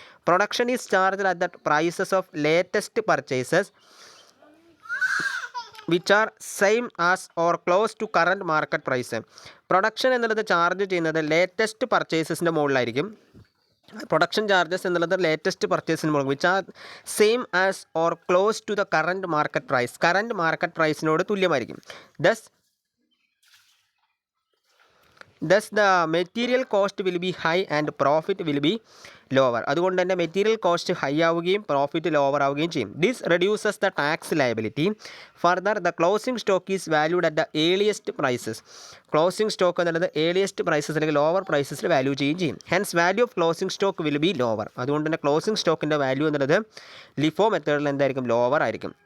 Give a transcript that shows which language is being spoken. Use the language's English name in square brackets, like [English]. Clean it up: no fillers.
[English] Production is charged at the prices of latest purchases which are same as or close to current market price. [Malayalam] Production എന്നുള്ളത് charge ചെയ്യുന്നത് latest പർച്ചേസസിൻ്റെ മുകളിലായിരിക്കും. Production charges എന്നുള്ളത് latest പർച്ചേസിന് മുകളിൽ [English] Which are same as or close to the current market price. [Malayalam] Current market പ്രൈസിനോട് തുല്യമായിരിക്കും. [English] Thus the material cost will be high and profit will be lower. [Malayalam] അതുകൊണ്ട് തന്നെ material cost high ആവുകയും profit lower ആവുകയും ചെയ്യും. [English] This reduces the tax liability. Further the closing stock is valued at the earliest prices. [Malayalam] Closing stock എന്നുള്ളത് earliest prices അല്ലെങ്കിൽ lower പ്രൈസസിൽ value ചെയ്യുകയും ചെയ്യും. [English] Hence value of closing stock will be lower. [Malayalam] അതുകൊണ്ട് തന്നെ closing സ്റ്റോക്കിൻ്റെ value എന്നുള്ളത് LIFO മെത്തേഡിൽ എന്തായിരിക്കും? ലോവർ ആയിരിക്കും.